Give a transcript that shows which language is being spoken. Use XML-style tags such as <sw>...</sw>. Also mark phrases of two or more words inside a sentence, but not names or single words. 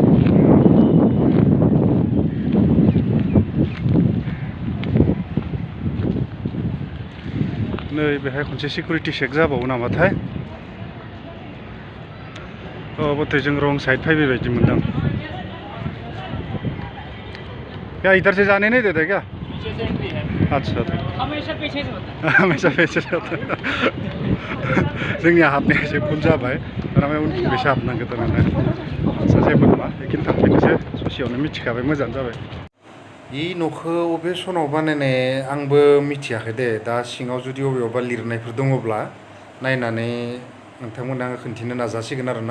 <brx>नै बेहाय खनसे सिकिउरिटि चेक जाबावो नामाथाय। बथे जों रं साइड फैबाय बायदि मोनदों।</brx> <hi>क्या इधर से जाने नहीं देते क्या? अच्छा हमेशा पीछे से होता है।</hi> <brx>जोंनिया हाबनाया एसे भुल जाबाय, थारमाने उनथिंजायसो हाबनांगौ थारमाने। आदसा जेबो नङा, बेखिनि थांफिननोसै ससेयावनो मिथिखाबाय, मोजाङानो जाबाय। इ न'खौ अबे सनाव बानायनाय आंबो मिथियाखै दे। दा सिङाव जुदि अबेयावबा लिरनायफोर दङब्ला नायनानै नोंथांमोननो आङो खोन्थिनो नाजासिगोन आरोना।</brx>